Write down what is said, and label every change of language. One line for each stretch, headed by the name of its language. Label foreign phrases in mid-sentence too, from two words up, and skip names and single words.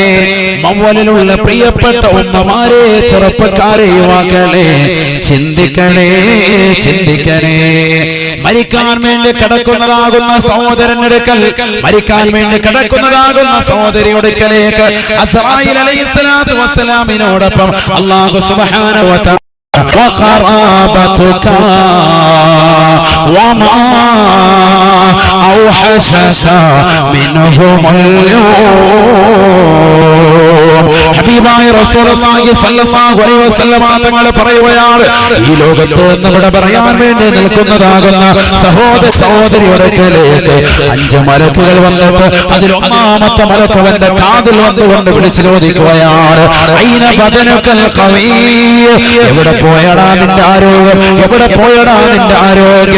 Malayalam: മവ്വലിലുള്ള പ്രിയപ്പെട്ട ഉമ്മമാരെ, ചെറുപ്പക്കാരെ, യുവാക്കളെ, ചിന്തിക്കണേ, ചിന്തിക്കണേ. മരിക്കാൻ വേണ്ടി കിടക്കുന്നതാകുന്ന സഹോദരനടുക്കൽ, മരിക്കാൻ വേണ്ടി കിടക്കുന്നതാകുന്ന സഹോദരിയൊടുക്കലേക്ക് അസ്റായീൽ അലൈഹിസ്സലാത്തു വസ്സലാമിനോടൊപ്പം അല്ലാഹു
Arabic: سبحانه وتعالى وقرابتك وما أوحشك منهم اليوم.
Malayalam: ഹബീബായ
Arabic: رسول الله صلى الله عليه وسلم
Malayalam: തങ്ങൾ പറയുകയാണ്, ഈ ലോകത്ത് നിന്ന് ഇവിടെ പറയാൻ വേണ്ടി നിൽക്കുന്നതാകുന്ന സഹോദര സഹോദരിയോടേക്ക് 5 മലക്കുകൾ വന്നിട്ട് അതിൽ ഒന്നാമത്തെ മലക്ക് അവന്റെ കാതിൽ വന്നുകൊണ്ട് വിളിച്ചു ചോദിക്കുകയാണ്,
Arabic: أين بدنك القوي,
Malayalam: എവിടെ പോയടാ നിന്റെ ആരോഗ്യം, എവിടെ പോയടാ നിന്റെ ആരോഗ്യം.